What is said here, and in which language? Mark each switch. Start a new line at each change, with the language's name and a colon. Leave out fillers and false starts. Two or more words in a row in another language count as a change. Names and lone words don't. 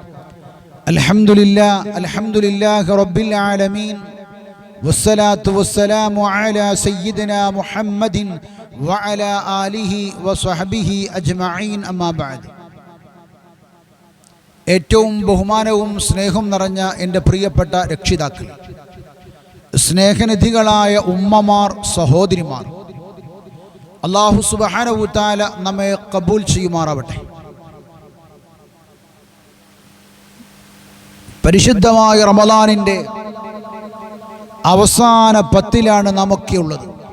Arabic: الحمد لله رب العالمين والصلاة والسلام على سيدنا محمد وعلى آله وصحبه أجمعين أما بعد.
Malayalam: ഏറ്റവും ബഹുമാനവും സ്നേഹവും നിറഞ്ഞ എൻ്റെ പ്രിയപ്പെട്ട രക്ഷിതാക്കൾ, സ്നേഹനിധികളായ ഉമ്മമാർ, സഹോദരിമാർ,
Arabic: الله سبحانه وتعالى
Malayalam: നമ്മെ കബൂൽ ചെയ്യുമാറാവട്ടെ. പരിശുദ്ധമായ റമളാനിൻ്റെ അവസാന 10 നമുക്കുള്ളത്.